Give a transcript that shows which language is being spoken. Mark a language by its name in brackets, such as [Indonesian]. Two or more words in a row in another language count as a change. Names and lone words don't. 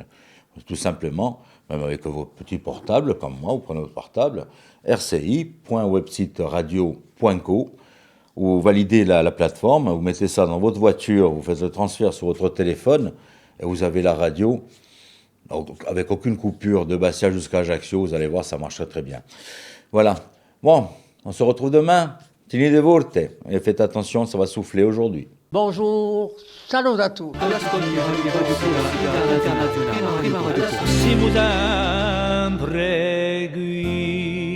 [French] Tout simplement, même avec vos petits portables, comme moi, vous prenez votre portable, rci.websiteradio.co, vous validez la plateforme, vous mettez ça dans votre voiture, vous faites le transfert sur votre téléphone, et vous avez la radio, avec aucune coupure de Bastia jusqu'à Ajaccio, vous allez voir, ça marche très bien. Voilà. Bon, on se retrouve demain. [Italian] Tenete forte [French] et faites attention, ça va souffler aujourd'hui. Bonjour, salut à tous. [Italian] All'ascolto di Radio Corsica Internazionale, prima radio. Siamo sempre qui.